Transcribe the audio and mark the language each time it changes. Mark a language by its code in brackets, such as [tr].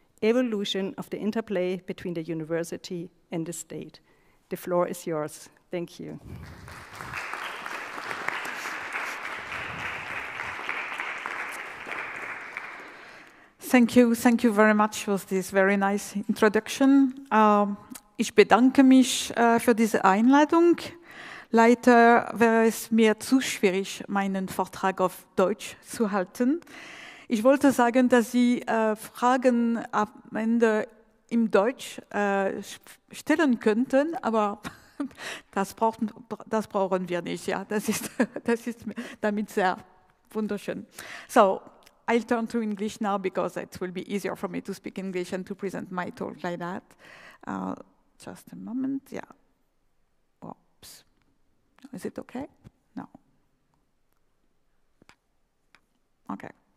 [en] Evolution of the Interplay Between the University and the State. The floor is yours. Thank you. Thank you very much for this very nice introduction. [de] Ich bedanke mich für diese Einladung. Leider wäre es mir zu schwierig, meinen Vortrag auf Deutsch zu halten. Ich wollte sagen, dass Sie Fragen am Ende im Deutsch stellen könnten, aber das brauchen wir nicht. Ja, das ist damit sehr wunderschön. [en] So, I'll turn to English now because it will be easier for me to speak English and to present my talk like that. Just a moment, yeah. Oops. Is it okay? No. Okay.